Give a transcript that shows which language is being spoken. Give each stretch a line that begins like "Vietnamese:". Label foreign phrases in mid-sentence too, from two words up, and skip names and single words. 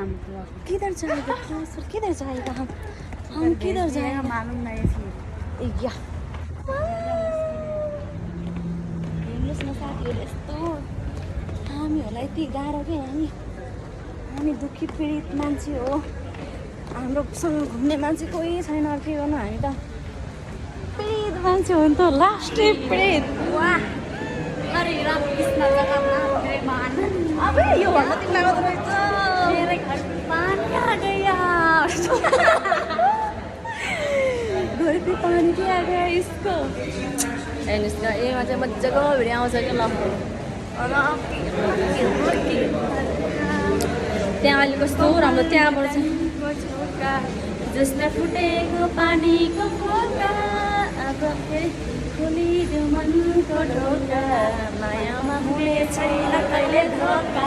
Hindi: किधर जाएगा सर, किधर जाएगा हम किधर जाएगा मालूम नहीं फिर
Nepali: या हेर्नुहोस् न साथीहरू, यस्तो हामीहरूलाई यति गाह्रो के हामी दुःखी पीडित मान्छे हो। हाम्रोसँग घुम्ने मान्छे कोही छैन। के गर्नु, हामी त पीडित मान्छे हो नि त, लास्टै पीडित। वाह अरे रामकृष्ण जगन्नाथ अब यो भन्दा तिमीलाई आउँदो रहेछ।
Hindi: मेरे घर पानी आ गया घर पे पानी के आ गया इसको।
Nepali: हेर्नुहोस् न, यसमा चाहिँ मजाको भिडियो आउँछ क्या। ल त्यहाँ अहिले कस्तो राम्रो, त्यहाँबाट चाहिँ जसले फुटेको पानीको फोका अब फेरि खोलिदियो मनको ढोका मायामा हुने छैन कहिले धोका।